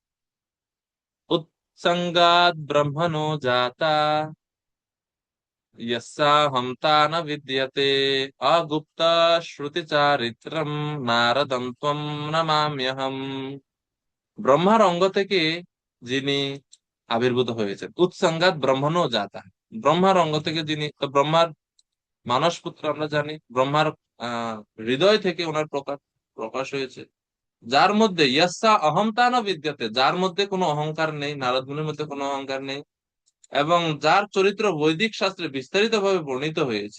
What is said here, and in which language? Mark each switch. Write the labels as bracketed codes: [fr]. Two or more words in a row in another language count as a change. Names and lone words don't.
[sa] উৎসঙ্গাৎ ব্রহ্মণো জাতা यस्याहं न विद्यते अगुप्त श्रुति चारित्रम नारदं त्वं नमाम्यहम्। [bn] ব্রহ্মার অঙ্গ থেকে যিনি আবির্ভূত হয়েছেন, [sa] উৎসঙ্গাত ব্রহ্মণও জাতা, [bn] ব্রহ্মার অঙ্গ থেকে যিনি, তো ব্রহ্মার মানস পুত্র আমরা জানি, ব্রহ্মার হৃদয় থেকে ওনার প্রকাশ প্রকাশ হয়েছে, যার মধ্যে [sa] ইয়াসা অহমতা না বিদ্যতে, [bn] যার মধ্যে কোনো অহংকার নেই, নারদ মুনির মধ্যে কোনো অহংকার নেই, এবং যার চরিত্র বৈদিক শাস্ত্রে বিস্তারিত ভাবে বর্ণিত হয়েছে।